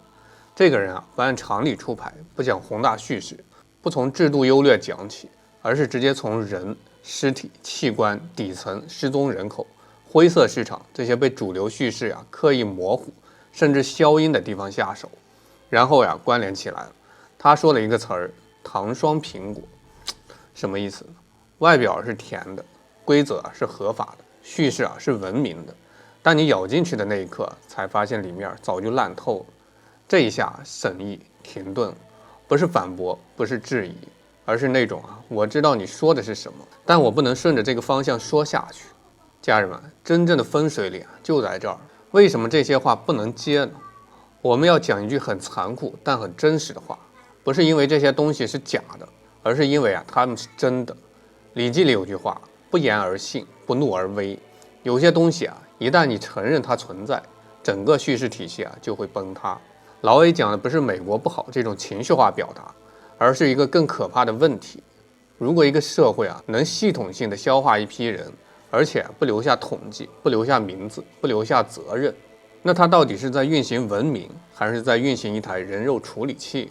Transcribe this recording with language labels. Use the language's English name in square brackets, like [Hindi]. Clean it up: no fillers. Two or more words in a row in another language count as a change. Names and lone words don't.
[Chinese] 這個人不按常理出牌，不講宏大敘事，不從制度優劣講起，而是直接從人、屍體、器官、底層、失蹤人口、灰色市場這些被主流敘事刻意模糊甚至消音的地方下手，然後關聯起來了。他說了一個詞兒，糖霜蘋果，什麼意思呢？外表是甜的，規則是合法的，敘事是文明的，但你咬進去的那一刻才發現裡面早就爛透了。這一下沈毅停頓了，不是反駁，不是質疑，而是那種我知道你說的是什麼，但我不能順着這個方向說下去。家人們，真正的分水嶺就在這兒。為什麼這些話不能接呢？我們要講一句很殘酷但很真實的話，不是因為這些東西是假的，而是因為它們是真的。禮記裡有句話，不言而信，不怒而威。有些東西一旦你承認它存在，整個敘事體系就會崩塌。勞 A 講的不是美國不好這種情緒化表達，而是一個更可怕的問題。如果一個社會能系統性的消化一批人，而且不留下統計，不留下名字，不留下責任，那它到底是在運行文明，還是在運行一台人肉處理器？